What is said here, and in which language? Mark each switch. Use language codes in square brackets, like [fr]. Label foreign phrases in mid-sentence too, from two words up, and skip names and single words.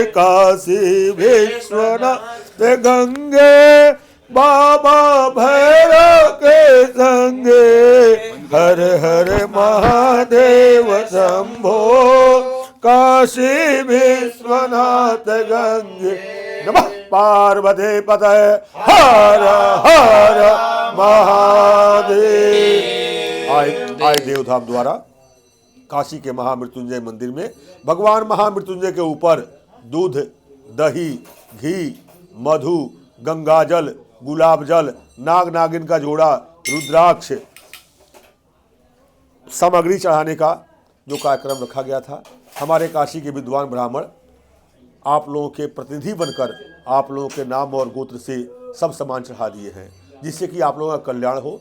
[hi] काशी विश्वनाथ गंगे बाबा भैरव के संगे। हर हर महादेव शंभो काशी विश्वनाथ गंगे। नमः पार्वती पतये हर हर महादेव। आए देवधाम द्वारा काशी के महामृत्युंजय मंदिर में भगवान महामृत्युंजय के ऊपर दूध, दही, घी, मधु, गंगाजल, गुलाब जल, नाग नागिन का जोड़ा, रुद्राक्ष सामग्री चढ़ाने का जो कार्यक्रम रखा गया था, हमारे काशी के विद्वान ब्राह्मण आप लोगों के प्रतिनिधि बनकर आप लोगों के नाम और गोत्र से सब सामान चढ़ा दिए हैं, जिससे कि आप लोगों का कल्याण हो।